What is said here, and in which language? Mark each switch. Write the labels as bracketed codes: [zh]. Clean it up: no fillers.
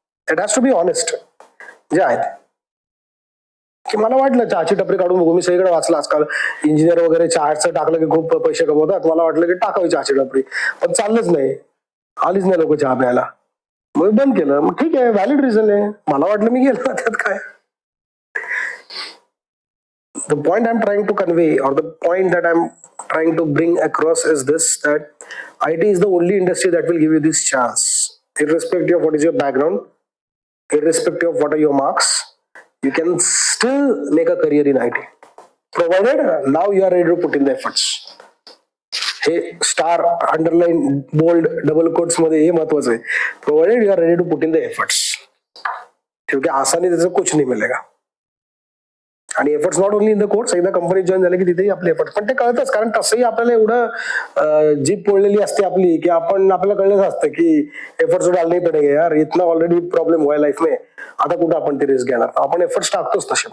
[en] it has to be honest [mr] जे आहे की मला वाटलं चहाची टपरी काढून बघू, मी सगळीकडे वाचलं आजकाल इंजिनियर वगैरे चहाचं टाकलं की खूप पैसे कमवतात, मला वाटलं की टाकावी चहाची टपरी, पण चाललंच नाही, आलीच नाही लोक चहा प्यायला, मग बंद केलं. मग ठीक आहे, व्हॅलिड रिझन आहे, मला वाटलं मी गेलो त्यात काय. [en] The point I'm trying to convey, or the point that I'm trying to bring across is this, that IT is the only industry that will give you this chance, irrespective of what is your background, irrespective of what are your marks, you can still make a career in IT, provided now you are ready to put in the efforts. [mr] हे star, underline, bold, double quotes मध्ये हे महत्वाचं आहे, [en] provided you are ready to put in the efforts, [mr] क्योंकि आसानी त्याचं [hi] कुछ नहीं मिलेगा. [mr] आणि [en] efforts not only in the course, [mr] एकदा कंपनीत जॉईन झाले की तिथेही आपले एफर्ट, पण ते कळतच, कारण तसंही आपल्याला एवढं जीप पोळलेली असते आपली की आपल्याला कळलंच असतं की एफर्ट्स डालणे पडेल यार, [hi] इतना ऑलरेडी प्रॉब्लेम हुआ लाईफ में, [mr] आता कुठं आपण ते रिस्क घेणार, आपण एफर्ट्स टाकतोच तसे.